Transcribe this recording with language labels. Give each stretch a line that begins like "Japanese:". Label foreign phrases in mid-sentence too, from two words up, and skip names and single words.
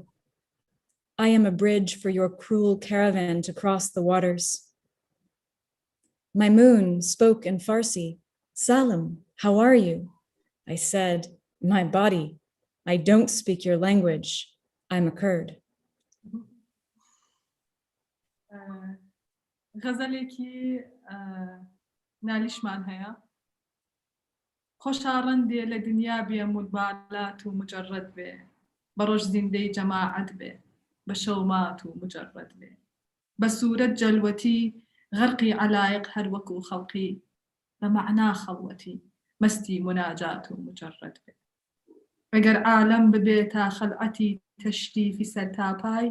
English: I am a bridge for your cruel caravan to cross the waters. My moon spoke in Farsi. Salam, how are you? I said, my body, I don't speak your language. I'm a Kurd.
Central Kurdish: غەزەلێکی نالیشمان هەیە خۆشا ڕەندێ لە دنیا بێ مولبالات و مجرد بێ بە ڕۆژ زیندەی جەماعەت بێ بە شەومات و مجرد بێ بە سوورەت جەلوەتی غەرقی عەلایق هەر وەکو خەڵقی بە مەعنا خەڵوەتی مەستی مناجات و مجرد بێ ئەگەر عالەم ببێتە خەلعەتی تەشریفی سەرتاپای